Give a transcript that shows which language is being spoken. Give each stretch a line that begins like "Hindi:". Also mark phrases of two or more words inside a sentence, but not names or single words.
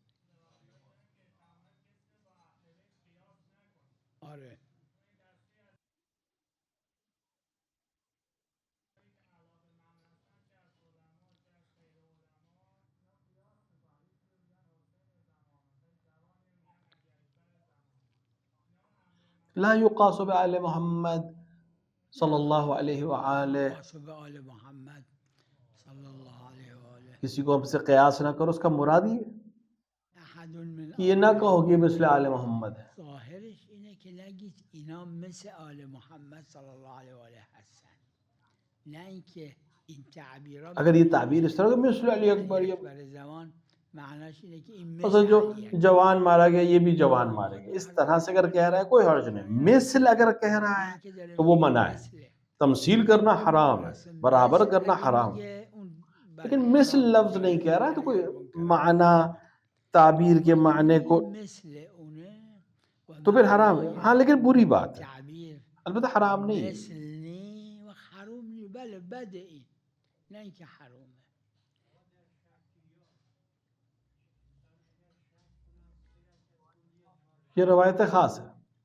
Persian: آره
Arabic: لا يقاس بآل محمد
Persian: نه
Arabic: صلى الله عليه و لا आले, يقاس بآل محمد صلی الله علیه و آله
Urdu: کسی کو ہم سے قیاس نہ کرو، اس کا مراد یہ
Arabic: احد من
Urdu: کہ یہ
Persian: آل
Urdu: نہ کہو کہ
Persian: محمد
Urdu: مثلِ آلِ محمد ہے.
Persian: ظاهرش اینه که نگید اینا مثل آل محمد
Arabic: صلی الله علیه و آله
Persian: هستن نه اینکه این تعبیرها
Urdu: اگر یہ
Persian: معنیش
Urdu: تعبیر اس طرح
Persian: میشه
Urdu: کہ مثلِ علی
Persian: علی
Urdu: اکبر، یہ
Persian: اکبر زمان معناش اینه که این
Urdu: मतलब
Persian: مثل
Urdu: जो
Persian: علی اکبر
Urdu: جوان مارا گیا یہ بھی جوان
Persian: یا
Urdu: मारेंगे,
Persian: خود
Urdu: इस
Persian: حضرت
Urdu: طرح سے اگر
Persian: علی
Urdu: کہہ رہا ہے کوئی حرج نہیں.
Persian: اکبر
Urdu: مثل اگر کہہ رہا
Persian: نه
Urdu: है
Persian: اینکه داره
Urdu: تو وہ
Persian: میگه
Urdu: منع ہے,
Persian: مثل
Urdu: تمثیل کرنا حرام ہے,
Persian: راست
Urdu: बराबर
Persian: مثل
Urdu: करना
Persian: اگه
Urdu: حرام ہے,
Persian: میگه اون
Urdu: लेकिन
Persian: بله
Urdu: मिसल
Persian: حرام
Urdu: लफ्ज
Persian: میشه
Urdu: نہیں کہہ رہا ہے، تو
Persian: نهی
Urdu: कोई
Persian: از منکر
Urdu: معنی تعبیر کے
Persian: اما اگه
Urdu: माने
Persian: بگی
Urdu: को
Persian: مثل اونه و
Urdu: تو پھر حرام ہے۔ ہاں
Persian: معنای
Urdu: لیکن بری
Persian: این
Urdu: بات ہے,
Persian: تعبیر
Urdu: البتہ حرام نہیں ہے.
Persian: مثل نی و حروم نی بله بده این نه اینکه حرومه
Urdu: یہ روایت خاص ہے.